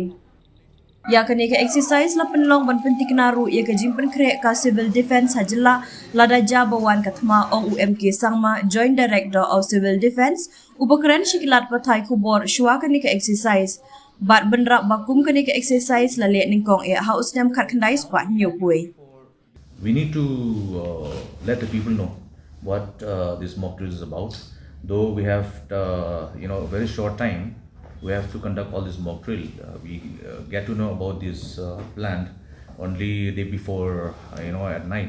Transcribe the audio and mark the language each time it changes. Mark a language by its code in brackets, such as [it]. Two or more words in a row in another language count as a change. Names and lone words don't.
[kha] Ya ka nika exercise la penlong ban pentik naru ya ka jingpynkreh ka [en] civil defense [kha] ha Jylla lada jabawan ka thma ong UMK sangma [en] joint director of civil defense [kha] upakran shikilat patai kubor shwa ka nika exercise bat benra bakum ka nika exercise la le ningkong ya haus nyam khat khandai spa nyopui. [en] We need to let the people know what this mock drill is about. Though we have a very short time, we have to conduct all this mock drill. We get to know about this plan only day before, at night.